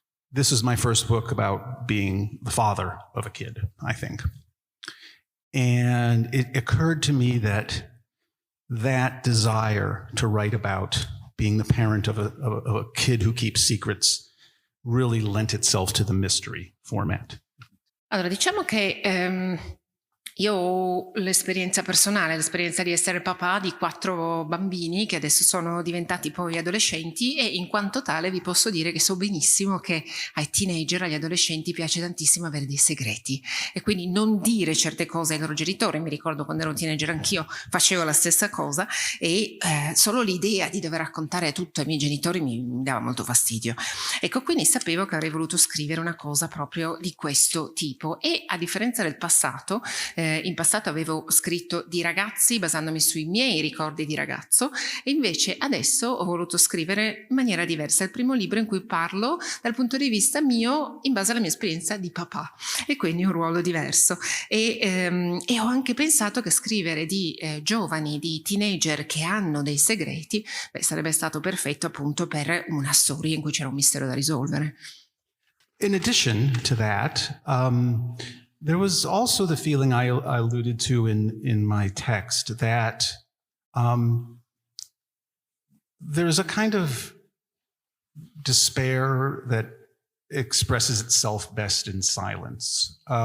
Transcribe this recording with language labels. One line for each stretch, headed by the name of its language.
English: This is my first book about being the father of a kid, I think. And it occurred to me that desire to write about being the parent of a kid who keeps secrets really lent itself to the mystery format.
Italian: Allora, diciamo che io ho l'esperienza personale, l'esperienza di essere papà di 4 bambini che adesso sono diventati poi adolescenti, e in quanto tale vi posso dire che so benissimo che ai teenager, agli adolescenti piace tantissimo avere dei segreti e quindi non dire certe cose ai loro genitori. Mi ricordo quando ero un teenager anch'io facevo la stessa cosa e solo l'idea di dover raccontare tutto ai miei genitori mi dava molto fastidio. Ecco, quindi sapevo che avrei voluto scrivere una cosa proprio di questo tipo, e a differenza del passato, in passato avevo scritto di ragazzi basandomi sui miei ricordi di ragazzo, e invece adesso ho voluto scrivere in maniera diversa. È il primo libro in cui parlo dal punto di vista mio in base alla mia esperienza di papà, e quindi un ruolo diverso. E ho anche pensato che scrivere di giovani, di teenager che hanno dei segreti, sarebbe stato perfetto appunto per una storia in cui c'era un mistero da risolvere.
English: In addition to that, there was also the feeling I alluded to in my text that there's a kind of despair that expresses itself best in silence.